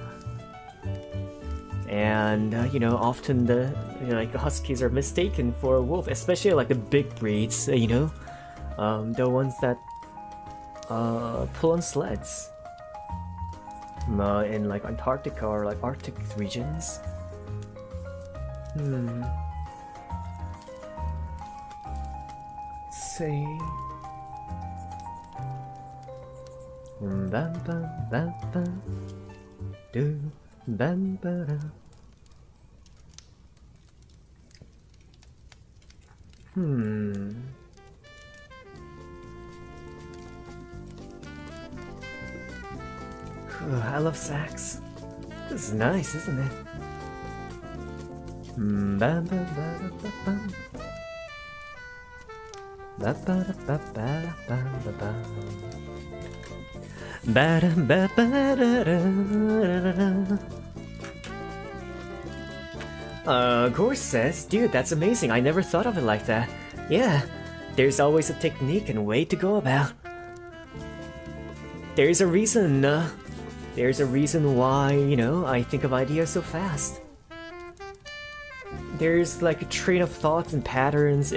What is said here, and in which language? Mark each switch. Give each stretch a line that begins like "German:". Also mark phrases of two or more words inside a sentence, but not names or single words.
English: And you know, often the huskies are mistaken for a wolf, especially like the big breeds, you know, the ones that pull on sleds in like Antarctica or like Arctic regions. Let's see. Bam bam bam bam. Do bam ba. I love sax. This is nice, isn't it? Bam bam bam bam. Ba ba ba ba ba ba ba. Ba da ba ba da da da. Gore says, dude, that's amazing. I never thought of it like that. Yeah, there's always a technique and way to go about. There's a reason why, you know, I think of ideas so fast. There's like a train of thoughts and patterns.